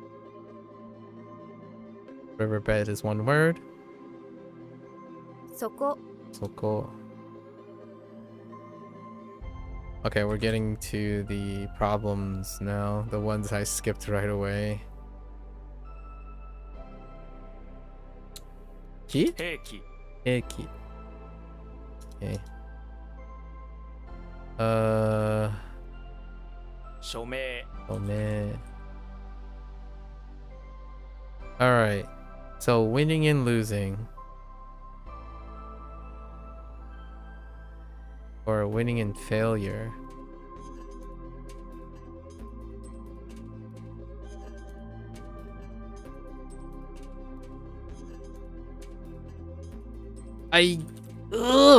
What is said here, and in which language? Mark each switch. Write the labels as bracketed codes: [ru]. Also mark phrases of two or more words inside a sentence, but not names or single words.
[en] Riverbed is one word. [ja] Soko. [en] Okay, we're getting to the problems now. The ones I skipped right away. [ja] Ki? Heiki. Heiki. [en] Okay. [ja] 署名 [en] Oh man. Alright. So winning and losing. Or winning and failure. Ugh!